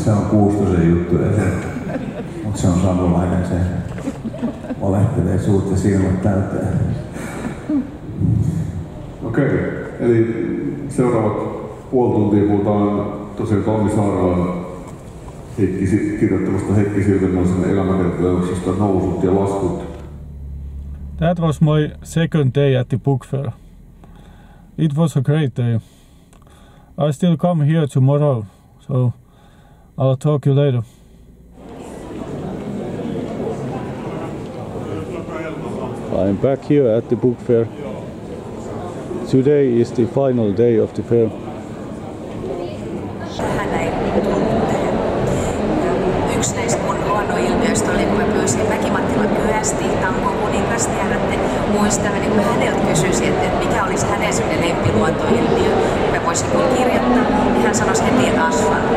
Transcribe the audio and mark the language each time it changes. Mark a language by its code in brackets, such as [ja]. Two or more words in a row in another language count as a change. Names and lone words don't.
[fi] Se on Kuustosen juttu, mutta se on savolainen, se valehtelee suut ja silmät täyteen. Okei, eli seuraavat puoli tuntia puhutaan tosiaan Tommi Saaralan kirjoittamasta Heikki Silvennoisen elämäkertomuksesta Nousut ja laskut. [en] That was my second day at the book fair. It was a great day. I still come here tomorrow, so I'll talk you later. I'm back here at the book fair. Today is the final day of the fair. [fi] Yksi näistä mun luonnonilmiöistä oli, kun mä pyysin Mäki-Mattilan Kyösti, Tanko kuningasta, ja muistan, niin kun häneltä kysyisin, että mikä olisi hänen sellainen lempiluontoilmiö, mä voisin kun kirjoittaa, niin hän sanoisi heti asfaltti.